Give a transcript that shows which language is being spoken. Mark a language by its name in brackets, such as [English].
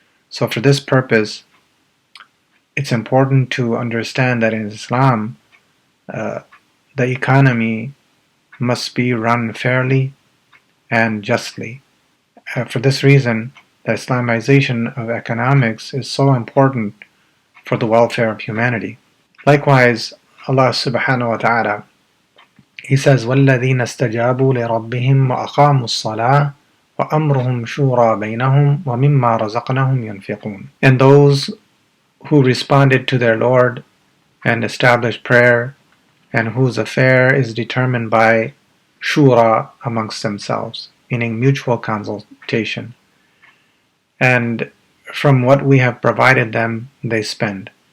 [English] So for this purpose, it's important to understand that in Islam, the economy must be run fairly and justly. For this reason, the Islamization of economics is so important for the welfare of humanity. Likewise, Allah subhanahu wa ta'ala, He says, [Arabic] وَالَّذِينَ اسْتَجَابُوا لِرَبِّهِمْ وَأَقَامُوا الصَّلَاةَ وَأَمْرُهُمْ شُورَى بَيْنَهُمْ وَمِمَّا رَزَقْنَاهُمْ يُنْفِقُونَ. [English] And those who responded to their Lord and established prayer, and whose affair is determined by shura amongst themselves, meaning mutual consultation. And from what we have provided them, they spend.